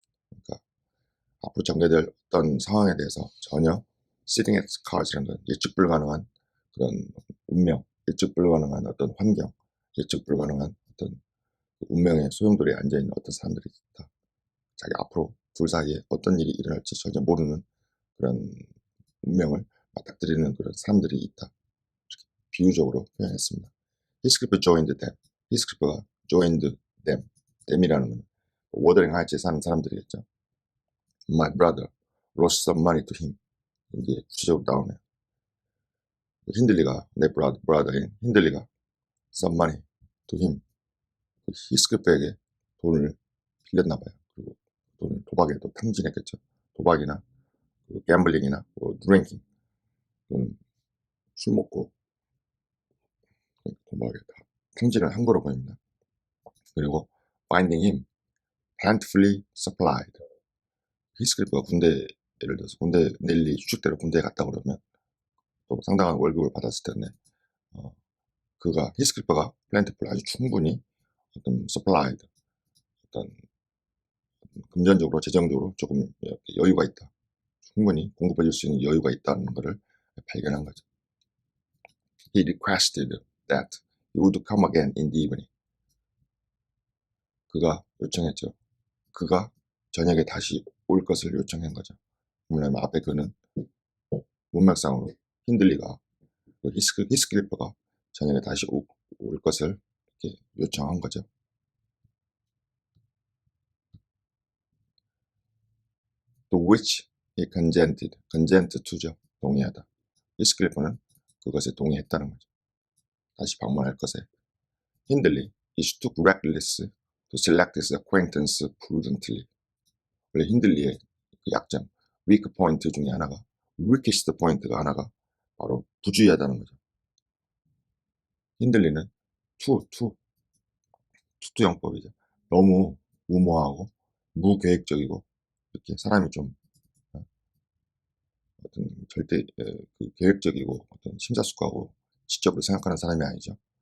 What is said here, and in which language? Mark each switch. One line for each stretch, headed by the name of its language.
Korean: 그러니까 앞으로 전개될 어떤 상황에 대해서 전혀
English: sitting at cards
Korean: 라는 건 예측 불가능한 그런 운명, 예측 불가능한 어떤 환경, 예측 불가능한 어떤 운명의 소용돌이에 앉아있는 어떤 사람들이 있다. 자기 앞으로 둘 사이에 어떤 일이 일어날지 전혀 모르는 그런 운명을 맞닥뜨리는 그런 사람들이 있다. 비유적으로 표현했습니다.
English: 히스클리프 joined them. 히스클리프가 joined them.
Korean: them이라는 건 워더링 하이츠에 사는 사람들이겠죠.
English: My brother lost some money to him.
Korean: 이게 구체적으로 나오네요. 내 brother인 힌들리가
English: some money to him.
Korean: 히스클리프에게 돈을 빌렸나 봐요. 그리고 돈을 도박에 또 탕진했겠죠. 도박이나 갬블링이나 드링킹, 술 먹고 도박에 다 탕진을 한 거로 보입니다. 그리고
English: finding him plentifully supplied.
Korean: 히스클리프가 예를 들어서 넬리 추측대로 군대에 갔다 그러면 또 상당한 월급을 받았을 텐데 히스클리프가 plentiful 아주 충분히 어떤 supplied 어떤 금전적으로 재정적으로 조금 여유가 있다. 충분히 공급해 줄 수 있는 여유가 있다는 것을 발견한 거죠.
English: He requested that he would come again in the evening.
Korean: 그가 요청했죠. 그가 저녁에 다시 올 것을 요청한 거죠. 왜냐하면 앞에 그는 문맥상으로 힌들리가 히스클리프가 저녁에 다시 올 것을 이렇게 요청한 거죠.
English: To which he consent to죠.
Korean: 동의하다. 히스클리프는 그것에 동의했다는 거죠. 다시 방문할 것에.
English: 힌들리 is too reckless to select his acquaintance prudently.
Korean: 원래 힌들리의 그 약점, weak point 중에 하나가, weakest point가 하나가 바로 부주의하다는 거죠. 힌들리는 투투영법이죠. 너무 무모하고 무계획적이고 이렇게 사람이 좀 어떤 절대 계획적이고 어떤 심사숙고하고 지적으로 생각하는 사람이 아니죠.